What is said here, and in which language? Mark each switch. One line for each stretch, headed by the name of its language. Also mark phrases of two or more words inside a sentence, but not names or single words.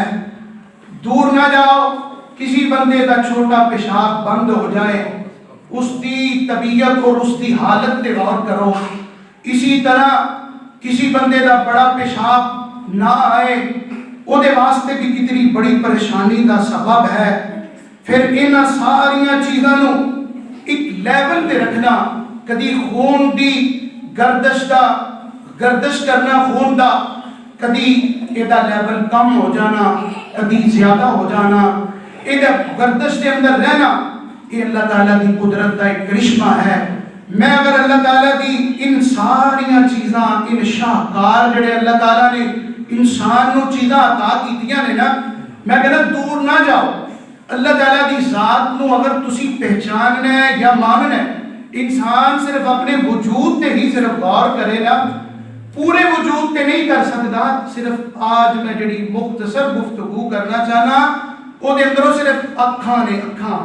Urdu: دور نہ جاؤ، کسی بندے کا چھوٹا پیشاب بند ہو جائے، اس کی طبیعت اور اس کی حالت پہ غور کرو۔ اسی طرح کسی بندے کا بڑا پیشاب نہ آئے،
Punjabi: وہ دے واسطے
Urdu: بھی کتنی بڑی پریشانی کا سبب ہے۔
Punjabi: پھر ان ساریاں چیزاں نو ایک لیول پہ رکھنا، کدی خون دی گردش کرنا خون دا، کدی ایدہ لیول کم ہو جانا، کدی زیادہ ہو جانا، ایدہ گردش کے اندر رہنا،
Urdu: یہ اللہ تعالیٰ کی قدرت کا ایک کرشمہ ہے۔
Punjabi: میں اگر اللہ تعالیٰ کی ان ساریاں چیزاں، ان شاہکار جڑے اللہ تعالیٰ نے انسان نو چیزاں عطا کیتیاں نے نا، میں کہنا دور نہ جاؤ۔ اللہ تعالیٰ کی ذات نو اگر تسی پہچاننا ہے یا ماننا ہے، انسان صرف اپنے وجود تے ہی صرف غور کرے نا، پورے وجود تے نہیں کر سکتا۔ صرف آج میں جڑی مختصر گفتگو کرنا چاہنا، وہ دے اندروں صرف اکھاں نے اکھاں۔